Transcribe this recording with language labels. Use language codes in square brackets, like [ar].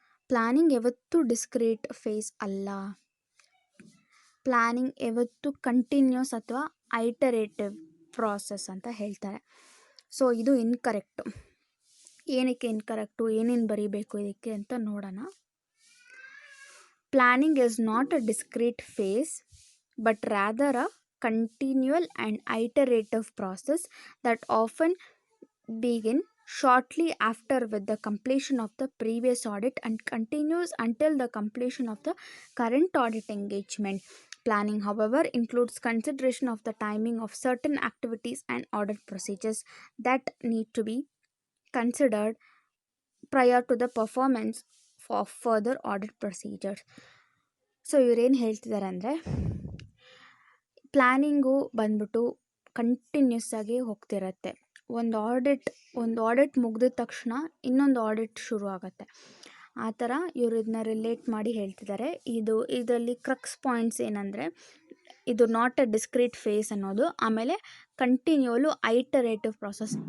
[kn] Planning ಯಾವತ್ತೂ discrete face ಅಲ್ಲ. Planning ಯಾವತ್ತೂ ಕಂಟಿನ್ಯೂಸ್ ಅಥವಾ ಐಟರೇಟಿವ್ ಪ್ರಾಸೆಸ್ ಅಂತ ಹೇಳ್ತಾರೆ. ಸೊ ಇದು ಇನ್ಕರೆಕ್ಟು. ಏನಕ್ಕೆ ಇನ್ಕರೆಕ್ಟು, ಏನೇನು ಬರೀಬೇಕು ಇದಕ್ಕೆ ಅಂತ ನೋಡೋಣ. [en] Planning is not a discrete phase but rather a continual and iterative process that often begin shortly after with the completion of the previous audit and continues until the completion of the current audit engagement. Planning, however, includes consideration of the timing of certain activities and audit procedures that need to be considered prior to the performance of further audit procedures. [kn] So ಇವರೇನು ಹೇಳ್ತಿದ್ದಾರೆ ಅಂದರೆ planning ಬಂದ್ಬಿಟ್ಟು continuous ಆಗಿ ಹೋಗ್ತಿರತ್ತೆ. ಒಂದು audit ಮುಗಿದ ತಕ್ಷಣ ಇನ್ನೊಂದು audit ಶುರು ಆಗುತ್ತೆ. ಆ ಥರ ಇವರು ಇದನ್ನ ರಿಲೇಟ್ ಮಾಡಿ ಹೇಳ್ತಿದ್ದಾರೆ. ಇದರಲ್ಲಿ ಕ್ರಕ್ಸ್ ಪಾಯಿಂಟ್ಸ್ ಏನಂದರೆ ಇದು [en] not a discrete phase [kn] ಅನ್ನೋದು, ಆಮೇಲೆ ಕಂಟಿನ್ಯೂಲು ಐಟರೇಟಿವ್ ಪ್ರಾಸೆಸ್.